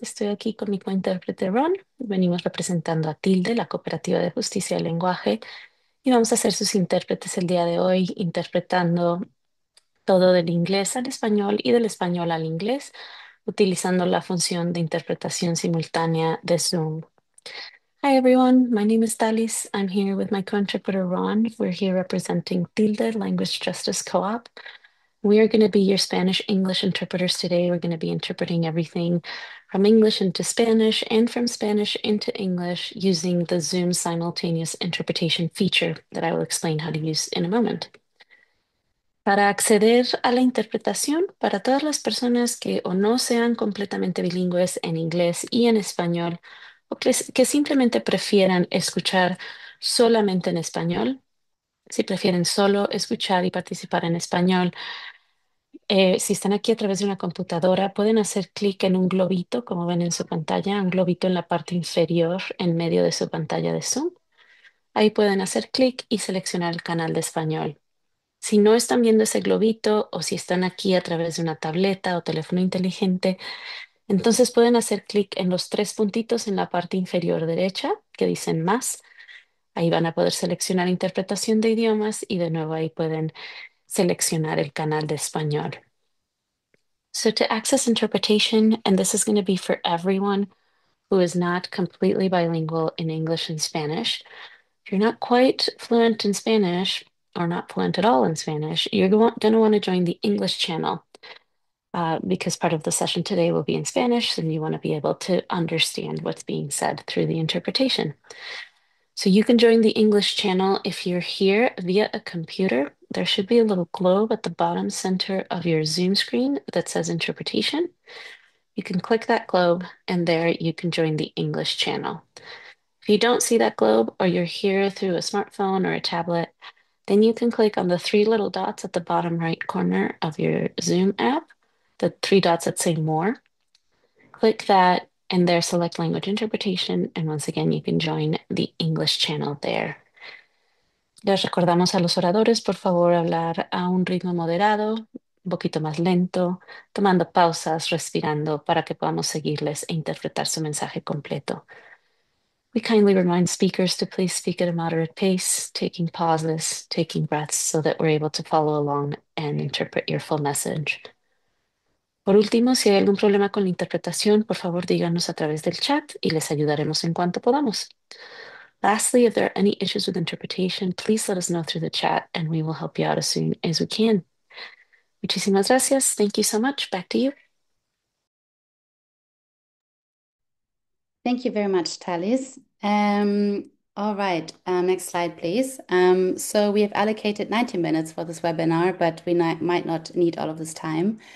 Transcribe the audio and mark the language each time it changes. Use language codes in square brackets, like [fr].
[es] Estoy aquí con mi cointérprete Ron. Venimos representando a Tilde, la Cooperativa de Justicia del Lenguaje, y vamos a ser sus intérpretes el día de hoy, interpretando todo del inglés al español y del español al inglés, utilizando la función de interpretación simultánea de Zoom. [en] Hi everyone, my name is Talis. I'm here with my co-interpreter Ron. We're here representing Tilde Language Justice Co-op. We are going to be your Spanish English interpreters today. We're going to be interpreting everything from English into Spanish and from Spanish into English using the Zoom simultaneous interpretation feature that I will explain how to use in a moment. [es] Para acceder a la interpretación, para todas las personas que o no sean completamente bilingües en inglés y en español, o que simplemente prefieran escuchar solamente en español, si prefieren solo escuchar y participar en español, si están aquí a través de una computadora, pueden hacer clic en un globito, como ven en su pantalla, un globito en la parte inferior en medio de su pantalla de Zoom. Ahí pueden hacer clic y seleccionar el canal de español. Si no están viendo ese globito o si están aquí a través de una tableta o teléfono inteligente, entonces pueden hacer clic en los tres puntitos en la parte inferior derecha que dicen más. Ahí van a poder seleccionar interpretación de idiomas y de nuevo ahí pueden seleccionar el canal de español. [en] So to access interpretation, and this is going to be for everyone who is not completely bilingual in English and Spanish, if you're not quite fluent in Spanish or not fluent at all in Spanish, you're going to want to join the English channel because part of the session today will be in Spanish, and you want to be able to understand what's being said through the interpretation. So you can join the English channel if you're here via a computer. There should be a little globe at the bottom center of your Zoom screen that says interpretation. You can click that globe, and there you can join the English channel. If you don't see that globe or you're here through a smartphone or a tablet, then you can click on the three little dots at the bottom right corner of your Zoom app, the three dots that say more. Click that and there select language interpretation. And once again, you can join the English channel there. [es] Les recordamos a los oradores, por favor, hablar a un ritmo moderado, un poquito más lento, tomando pausas, respirando para que podamos seguirles e interpretar su mensaje completo. [en] We kindly remind speakers to please speak at a moderate pace, taking pauses, taking breaths, so that we're able to follow along and interpret your full message. [es] Por último, si hay algún problema con la interpretación, por favor díganos a través del chat y les ayudaremos en cuanto podamos. [en] Lastly, if there are any issues with interpretation, please let us know through the chat and we will help you out as soon as we can. [es] Muchísimas gracias. [en] Thank you so much. Back to you. Thank you very much, Talis. All right, next slide, please. So we have allocated 90 minutes for this webinar, but we might not need all of this time.